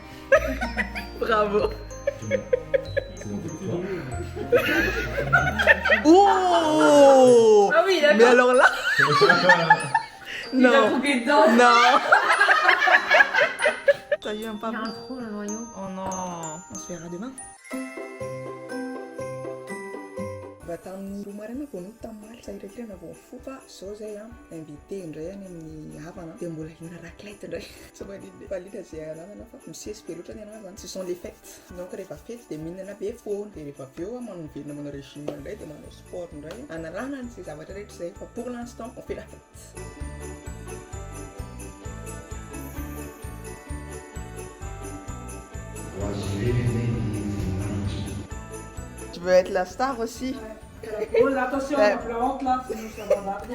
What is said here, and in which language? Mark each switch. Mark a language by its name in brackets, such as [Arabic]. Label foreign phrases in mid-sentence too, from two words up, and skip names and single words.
[French] Bravo. Oh! Ah oui, Mais alors là... Non. dedans. Non. T'as eu un pas Il y a bon? un trou dans le noyau. Oh non. On se verra demain. [Malagasy] Vatan'ny roa maraina vao no tamaly sahirahirana vao mifoka zao zay a invité indray any amin'ny havana dia mbola hina raclette indray tsy valina zay ananana fa misesy be loatra ny anana zany [French] ce sont les fêtes donc [Malagasy] rehefa fety dia mihinana be foana dia rehefa avy eo a manovelona manao régime indray dia manao sport indray analana an'izay zavatra rehetra zay fa [French] pour l'instant on fait la fête. Tu veux être la star aussi? Oh, attention, on va la honte là, sinon ça va barrer.